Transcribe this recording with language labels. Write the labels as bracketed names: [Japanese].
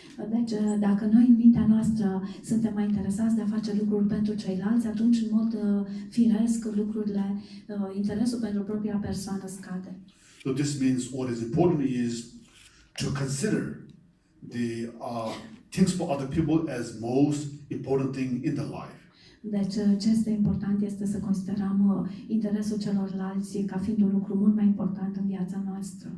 [Romanian] Deci, dacă noi în mintea noastră suntem mai interesați de a face lucruri pentru ceilalți, atunci, în mod firesc, lucrurile, interesul pentru propria persoană scade. [English] So this means what is important is to consider the things for other people as most important thing in the life. [Romanian] Deci, ce este important este să considerăm interesul celorlalți ca fiind un lucru mult mai important în viața noastră.